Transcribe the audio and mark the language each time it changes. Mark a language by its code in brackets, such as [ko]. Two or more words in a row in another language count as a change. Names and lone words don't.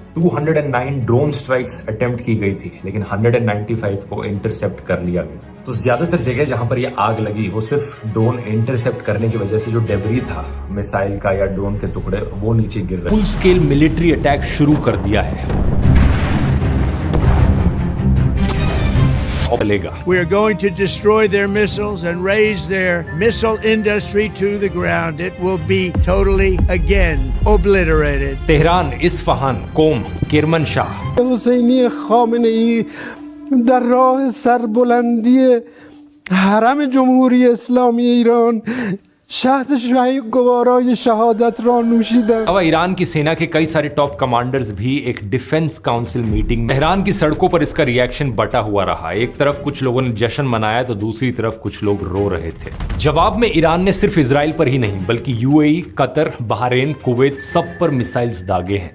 [hi] 209 [en] drone strikes attempt [hi] की गई थी, लेकिन 195 को इंटरसेप्ट कर लिया गया। तो ज्यादातर जगह जहां पर ये आग लगी वो सिर्फ [en] drone intercept [hi] करने की वजह से जो डेब्री था मिसाइल का या ड्रोन के टुकड़े वो नीचे गिर रहे। [en] full scale military attack [hi] शुरू कर दिया है। [en] We are going to destroy their missiles and raise their missile industry to the ground. It will be totally again obliterated. [hi] तेहरान, इस्फहान, कोम, किरमनशाह। [fa] حسینی خامنه‌ای در راه سربلندی حرم جمهوری اسلامی ایران شهد شاهی گوارای شهادت را نوشید. [hi] अब ईरान की सेना के कई सारे [en] top commanders [hi] भी एक [en] defense council meeting [hi] में। तेहरान की सड़कों पर इसका रिएक्शन बटा हुआ रहा। एक तरफ कुछ लोगों ने जश्न मनाया तो दूसरी तरफ कुछ लोग रो रहे थे। जवाब में ईरान ने सिर्फ इजराइल पर ही नहीं बल्कि यूएई, कतर, बहरीन, कुवैत सब पर मिसाइल्स दागे हैं।